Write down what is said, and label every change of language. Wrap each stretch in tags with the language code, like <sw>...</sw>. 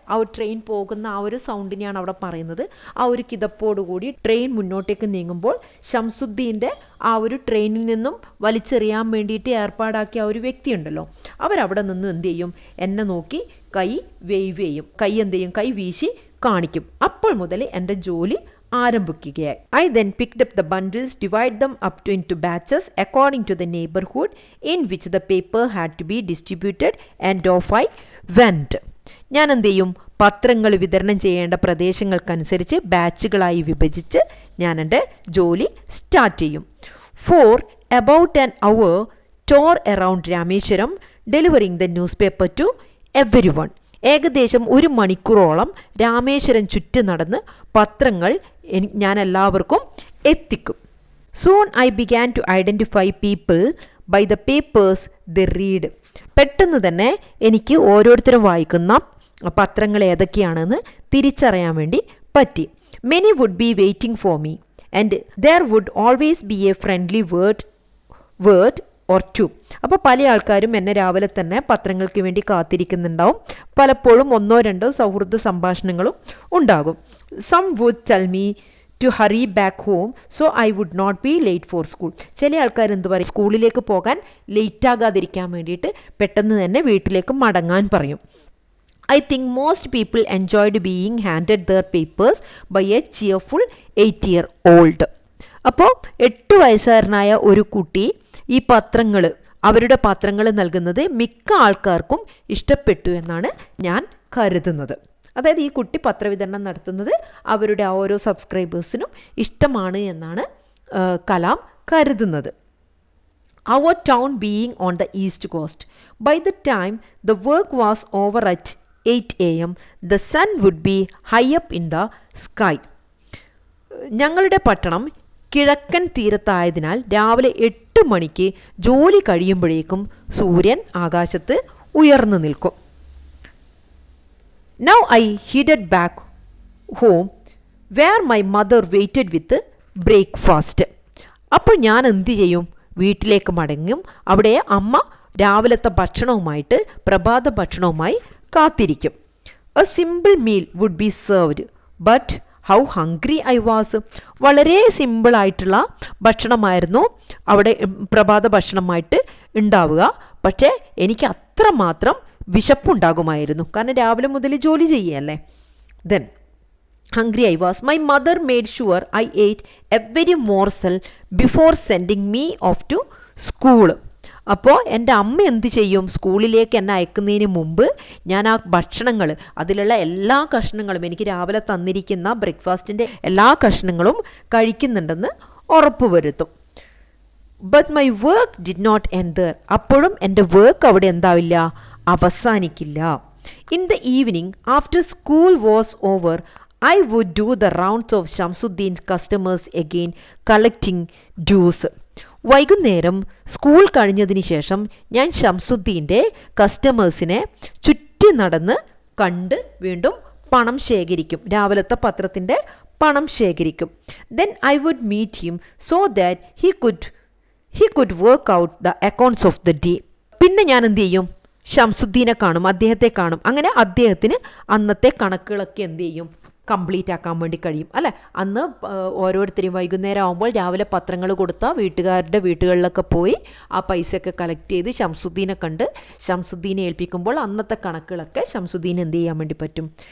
<ml>ആ ഒരു ട്രെയിൻ പോകുന്ന ആ ഒരു സൗണ്ടിനെയാണ് അവിടെ പറയുന്നത്. ആ ഒരു കിതപ്പോടുകൂടി ട്രെയിൻ മുന്നോട്ടേക്ക് നീങ്ങുമ്പോൾ ഷംസുദ്ദീൻ്റെ ആ ഒരു ട്രെയിനിൽ നിന്നും വലിച്ചെറിയാൻ വേണ്ടിയിട്ട് ഏർപ്പാടാക്കിയ ആ ഒരു വ്യക്തിയുണ്ടല്ലോ, അവരവിടെ നിന്നും എന്ത് ചെയ്യും? എന്നെ നോക്കി കൈ വേവ് ചെയ്യും. കൈ എന്ത് ചെയ്യും? കൈ വീശി കാണിക്കും. അപ്പോൾ മുതൽ എൻ്റെ ജോലി ആരംഭിക്കുകയായി.</ml> <en>I then picked up the bundles, divide them up into batches according to the neighborhood in which the paper had to be distributed, and off I went.</en> <ml>ഞാൻ എന്ത് ചെയ്യും? പത്രങ്ങൾ വിതരണം ചെയ്യേണ്ട പ്രദേശങ്ങൾക്കനുസരിച്ച് ബാച്ചുകളായി വിഭജിച്ച് ഞാൻ എൻ്റെ ജോലി സ്റ്റാർട്ട് ചെയ്യും.</ml> <en>For about an hour tour around Rameswaram delivering the newspaper to everyone.</en> <ml>ഏകദേശം 1 മണിക്കൂറോളം രാമേശ്വരം ചുറ്റി നടന്ന് പത്രങ്ങൾ ഞാൻ എല്ലാവർക്കും എത്തിക്കും.</ml> <en>Soon I began to identify people by the papers they read.</en> <ml>പെട്ടെന്ന് തന്നെ എനിക്ക് ഓരോരുത്തരും വായിക്കുന്ന പത്രങ്ങൾ ഏതൊക്കെയാണെന്ന് തിരിച്ചറിയാൻ വേണ്ടി പറ്റി.</ml> <en>Many would be waiting for me and other would always be a friendly word or two.</en> <ml>അപ്പോൾ പല ആൾക്കാരും എന്നെ രാവിലെ തന്നെ പത്രങ്ങൾക്ക് വേണ്ടി കാത്തിരിക്കുന്നുണ്ടാവും. പലപ്പോഴും 1-2 സൗഹൃദ സംഭാഷണങ്ങളും ഉണ്ടാകും.</ml> <en>Some would tell me to hurry back home so I would not be late for school.</en> <ml>ചില ആൾക്കാർ എന്ത് പറയും? സ്കൂളിലേക്ക് പോകാൻ ലേറ്റ് ആകാതിരിക്കാൻ വേണ്ടിയിട്ട് പെട്ടെന്ന് തന്നെ വീട്ടിലേക്ക് മടങ്ങാൻ പറയും.</ml> <en>I think most people enjoyed being handed their papers by a cheerful 8-year-old.</en> <ml>അപ്പോൾ 8 വയസ്സുകാരനായ ഒരു കുട്ടി ഈ അവരുടെ പത്രങ്ങൾ നൽകുന്നത് മിക്ക ആൾക്കാർക്കും ഇഷ്ടപ്പെട്ടു എന്നാണ് ഞാൻ കരുതുന്നത്. അതായത് ഈ കുട്ടി പത്രവിതരണം നടത്തുന്നത് അവരുടെ ഓരോ സബ്സ്ക്രൈബേഴ്സിനും ഇഷ്ടമാണ് എന്നാണ് കലാം കരുതുന്നത്.</ml> <en>Our town being on the east coast, by the time the work was over at 8 AM, the sun would be high up in the sky.</en> <ml>ഞങ്ങളുടെ പട്ടണം കിഴക്കൻ തീരത്തായതിനാൽ രാവിലെ 8 മണിക്ക് ജോലി കഴിയുമ്പോഴേക്കും സൂര്യൻ ആകാശത്ത് ഉയർന്നു നിൽക്കും.</ml> <en>Now I headed back home where my mother waited with breakfast.</en> <ml>അപ്പോൾ ഞാൻ എന്ത് ചെയ്യും? വീട്ടിലേക്ക് മടങ്ങും. അവിടെ അമ്മ രാവിലത്തെ ഭക്ഷണവുമായിട്ട് പ്രഭാത ഭക്ഷണവുമായി കാത്തിരിക്കും.</ml> <en>A simple meal would be served, but how hungry I was.</en> <ml>വളരെ സിമ്പിളായിട്ടുള്ള ഭക്ഷണമായിരുന്നു അവിടെ പ്രഭാത ഭക്ഷണമായിട്ട് ഉണ്ടാവുക. പക്ഷേ എനിക്ക് അത്രമാത്രം വിശപ്പുണ്ടാകുമായിരുന്നു. കാരണം രാവിലെ മുതൽ ജോലി ചെയ്യല്ലേ.</ml> <en>Then hungry I was. My mother made sure I ate every morsel before sending me off to school.</en> <ml>അപ്പോൾ എൻ്റെ അമ്മ എന്ത് ചെയ്യും? സ്കൂളിലേക്ക് എന്നെ അയക്കുന്നതിന് മുമ്പ് ഞാൻ ആ ഭക്ഷണങ്ങൾ, അതിലുള്ള എല്ലാ കഷ്ണങ്ങളും, എനിക്ക് രാവിലെ തന്നിരിക്കുന്ന ബ്രേക്ക്ഫാസ്റ്റിൻ്റെ എല്ലാ കഷ്ണങ്ങളും കഴിക്കുന്നുണ്ടെന്ന് ഉറപ്പ് വരുത്തും.</ml> <en>But my work did not end there.</en> <ml>അപ്പോഴും എൻ്റെ വർക്ക് അവിടെ എന്താവില്ല? അവസാനിക്കില്ല.</ml> <en>In the evening after school was over I would do the rounds of Shamsuddin's customers again, collecting dues.</en> <ml>വൈകുന്നേരം സ്കൂൾ കഴിഞ്ഞതിന് ശേഷം ഞാൻ ഷംസുദ്ദീൻ്റെ കസ്റ്റമേഴ്സിനെ ചുറ്റി നടന്ന് കണ്ട് വീണ്ടും പണം ശേഖരിക്കും. രാവിലത്തെ പത്രത്തിൻ്റെ പണം ശേഖരിക്കും.</ml> <en>Then I would meet him so that he could work out the accounts of the day.</en> <ml>പിന്നെ ഞാൻ എന്ത് ചെയ്യും? ഷംസുദ്ദീനെ കാണും, അദ്ദേഹത്തെ കാണും. അങ്ങനെ അദ്ദേഹത്തിന് അന്നത്തെ കണക്കുകളൊക്കെ എന്ത് ചെയ്യും? കംപ്ലീറ്റ് ആക്കാൻ വേണ്ടി കഴിയും അല്ലേ. അന്ന് ഓരോരുത്തരും വൈകുന്നേരം ആകുമ്പോൾ രാവിലെ പത്രങ്ങൾ കൊടുത്താൽ വീട്ടുകാരുടെ വീട്ടുകളിലൊക്കെ പോയി ആ പൈസയൊക്കെ കളക്ട് ചെയ്ത് ഷംസുദ്ദീനെ കണ്ട് ഷംസുദ്ദീനെ ഏൽപ്പിക്കുമ്പോൾ അന്നത്തെ കണക്കുകളൊക്കെ ഷംസുദ്ദീൻ എന്ത് ചെയ്യാൻ വേണ്ടി പറ്റും?</ml>